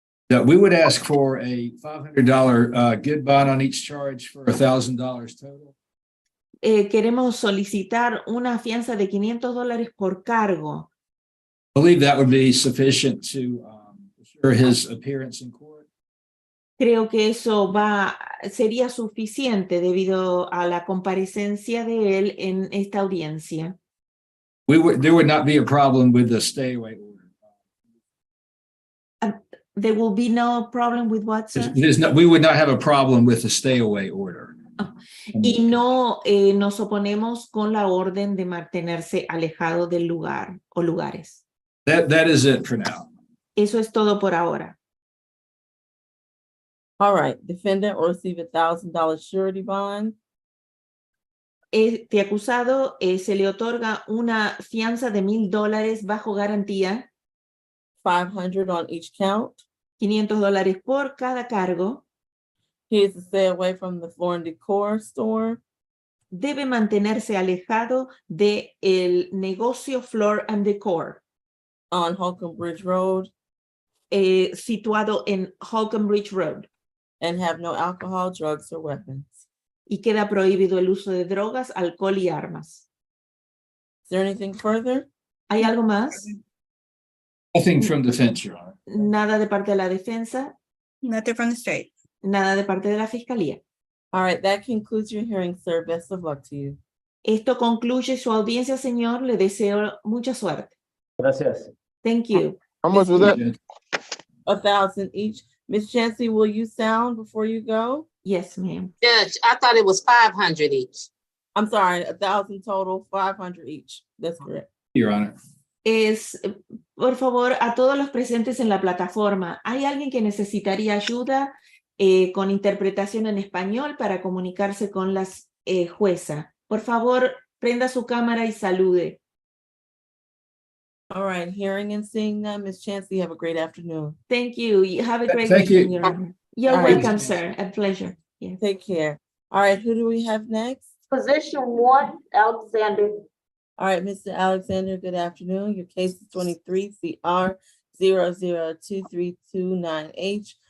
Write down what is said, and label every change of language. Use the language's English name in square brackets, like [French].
[English] That we would ask for a $500 good bond on each charge for $1,000 total. [Spanish] Queremos solicitar una fianza de $500 por cargo. [English] I believe that would be sufficient to assure his appearance in court. [Spanish] Creo que eso sería suficiente debido a la comparecencia de él en esta audiencia. [English] There would not be a problem with the stay away order. There will be no problem with what, sir? We would not have a problem with the stay away order. [Spanish] Y no nos oponemos con la orden de mantenerse alejado del lugar o lugares. [English] That is it for now. [Spanish] Eso es todo por ahora. [English] All right, defendant will receive $1,000 surety bond. [Spanish] Este acusado se le otorga una fianza de $1,000 bajo garantía. [English] $500 on each count. [Spanish] $500 por cada cargo. [English] He is to stay away from the Floor and Decor store. [Spanish] Debe mantenerse alejado de el negocio Floor and Decor. [English] On Holcomb Bridge Road. [Spanish] Situado en Holcomb Bridge Road. [English] And have no alcohol, drugs, or weapons. [Spanish] Y queda prohibido el uso de drogas, alcohol y armas. [English] Is there anything further? [Spanish] ¿Hay algo más? [English] Nothing from defense, Your Honor. [Spanish] Nada de parte de la defensa. [English] Nothing from the state. [Spanish] Nada de parte de la fiscalía. [English] All right, that concludes your hearing, sir. Best of luck to you. [Spanish] Esto concluye su audiencia, señor. Le deseo mucha suerte. Gracias. [English] Thank you. How much was that? $1,000 each. Ms. Chancey, will you sound before you go? Yes, ma'am. Judge, I thought it was 500 each. I'm sorry, 1,000 total, 500 each. That's correct. Your Honor. [Spanish] Por favor, a todos los presentes en la plataforma, ¿hay alguien que necesitaría ayuda con interpretación en español para comunicarse con la jueza? Por favor, prenda su cámara y salude. [English] All right, hearing and seeing none, Ms. Chancey, have a great afternoon. Thank you. You have a great Thank you. evening, Your Honor. You're All right. welcome, sir. A pleasure. Yes. Take care. All right, who do we have next? Position 1, Alexander. All right, Mr. Alexander, good afternoon. Your case is 23 CR 0023229H.